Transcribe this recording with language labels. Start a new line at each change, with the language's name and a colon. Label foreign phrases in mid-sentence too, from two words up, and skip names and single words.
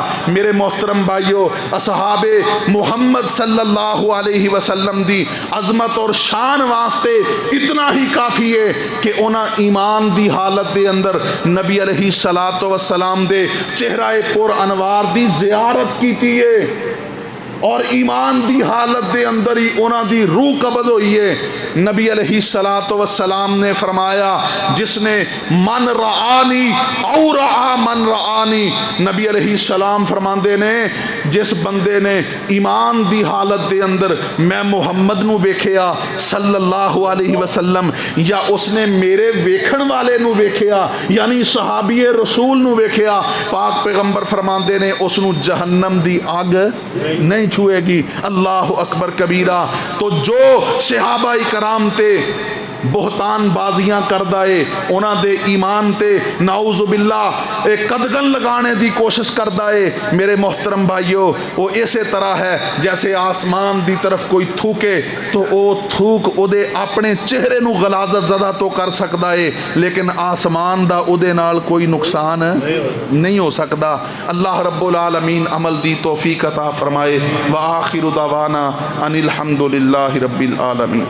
Punjabi: میرے محترم بھائیو، اصحاب محمد
Arabic: صلی اللہ علیہ وسلم
Punjabi: دی عظمت اور شان واسطے اتنا ہی کافی ہے کہ انہاں ایمان دی حالت دے اندر نبی
Arabic: علیہ الصلوۃ والسلام
Punjabi: دے چہرہ پر انوار دی زیارت کیتی ہے، اور ایمان دی حالت دے اندر ہی انہاں دی روح قبض ہوئی ہے۔
Arabic: نبی علیہ الصلوۃ والسلام
Punjabi: نے فرمایا جس نے
Arabic: من رعانی او رعا من رعانی،
Punjabi: نبی علیہ السلام فرماندے نے جس بندے نے ایمان دی حالت دے اندر میں محمد نو ویکھیا
Arabic: صلی اللہ علیہ وسلم،
Punjabi: یا اس نے میرے ویکھن والے نو ویکھیا یعنی صحابی رسول نو ویکھیا، پاک پیغمبر فرماندے نے اس نو جہنم دی آگ نہیں چھوئے گی۔
Arabic: اللہ اکبر کبیرہ۔
Punjabi: تو جو صحابہ کرام تے بہتان بازیاں کردہ ہے، انہاں دے ایمان تے
Arabic: نعوذ باللہ
Punjabi: قدغن لگانے دی کوشش کردہ ہے، میرے محترم بھائیو وہ اسی طرح ہے جیسے آسمان دی طرف کوئی تھوکے تو او تھوک او دے اپنے چہرے نو غلاظت زدہ تو کر سکتا ہے، لیکن آسمان دا او دے نال کوئی نقصان نہیں ہو سکتا۔ اللہ
Arabic: رب العالمین
Punjabi: عمل دی توفیق عطا فرمائے۔
Arabic: وآخر دعوانا ان الحمد للہ رب العالمین۔